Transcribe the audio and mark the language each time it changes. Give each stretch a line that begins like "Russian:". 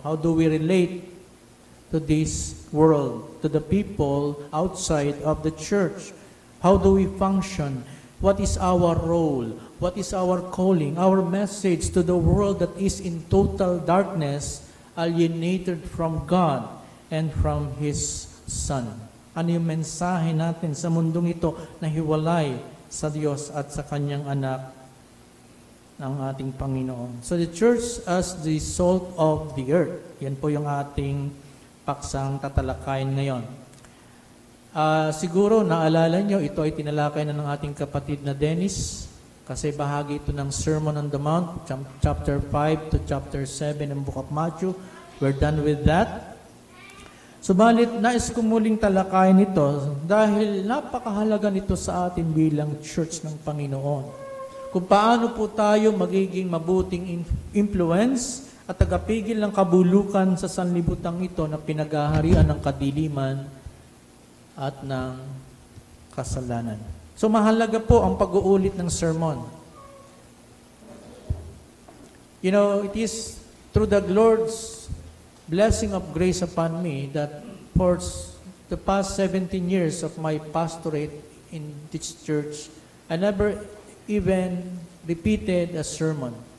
English: How do we relate to this world, to the people outside of the church? How do we function? What is our role? What is our calling? Our message to the world that is in total darkness, alienated from God and from His Son.
Filipino: Ano yung mensahe natin sa mundong ito na hiwalay sa Diyos at sa Kanyang anak ng ating Panginoon?
English: So the church as the salt of the earth.
Filipino: Yan po yung ating paksang tatalakayin ngayon. Siguro naalala nyo, ito ay tinalakay na ng ating kapatid na Dennis kasi bahagi ito ng Sermon on the Mount, chapter 5 to chapter 7 ng Book of Matthew.
English: We're done with that.
Filipino: Subalit, nais ko muling talakayin ito dahil napakahalaga nito sa atin bilang church ng Panginoon. Kung paano po tayo magiging mabuting influence at tagapigil ng kabulukan sa sanlibutang ito na pinagaharian ng kadiliman at ng kasalanan. So mahalaga po ang pag-uulit ng sermon.
English: You know, it is through the Lord's blessing of grace upon me that for the past 17 years of my pastorate in this church, I never even repeated a sermon.